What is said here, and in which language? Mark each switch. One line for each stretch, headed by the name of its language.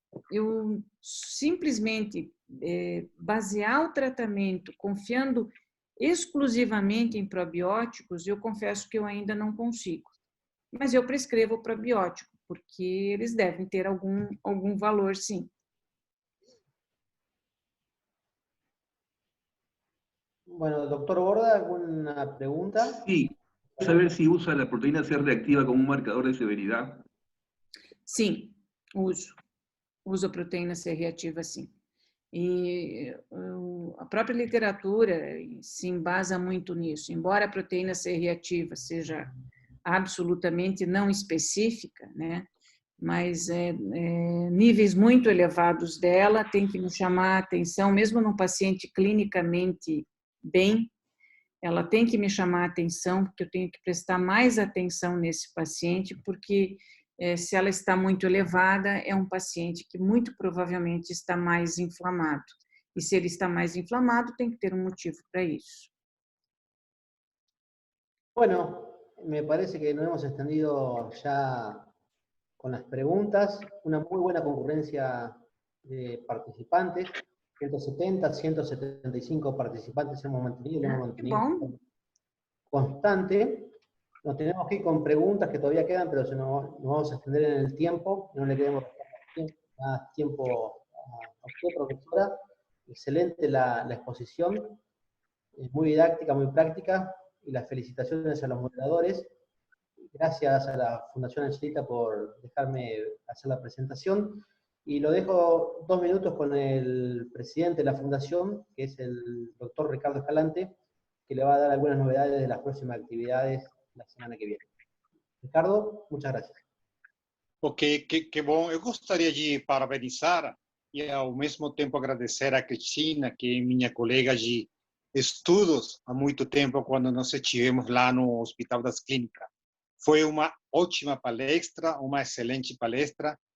Portuguese: Eu simplesmente basear o tratamento confiando exclusivamente em probióticos, eu confesso que eu ainda não consigo. Mas eu prescrevo probiótico, porque eles devem ter algum valor, sim.
Spanish: Bueno, doctor Borda, ¿alguna pregunta? Sí, saber si usa la proteína C reactiva como un marcador de severidad.
Portuguese: Sim, uso a proteína C reativa, sim. E a própria literatura se embasa muito nisso. Embora a proteína C reativa seja absolutamente não específica, né? Mas níveis muito elevados dela tem que me chamar a atenção, mesmo num paciente clinicamente bem, ela tem que me chamar a atenção, porque eu tenho que prestar mais atenção nesse paciente, porque se ela está muito elevada, é um paciente que muito provavelmente está mais inflamado. E se ele está mais inflamado, tem que ter um motivo para isso.
Spanish: Bueno, me parece que nos hemos extendido ya con las preguntas. Una muy buena concurrencia de participantes. 170, 175 participantes hemos mantenido constante. Nos tenemos que ir con preguntas que todavía quedan, pero nos vamos a extender en el tiempo. No le queremos más tiempo a usted, profesora. Excelente la exposición. Es muy didáctica, muy práctica. Y las felicitaciones a los moderadores. Gracias a la Fundación Angelita por dejarme hacer la presentación. Y lo dejo 2 minutos con el presidente de la Fundación, que es el doctor Ricardo Escalante, que le va a dar algunas novedades de las próximas actividades la semana que viene. Ricardo, muchas gracias.
Portuguese: Ok, que bom. Eu gostaria de parabenizar e, ao mesmo tempo, agradecer a Cristina, que é minha colega de estudos há muito tempo, quando nós estivemos lá no Hospital das Clínicas. Foi uma ótima palestra, uma excelente palestra.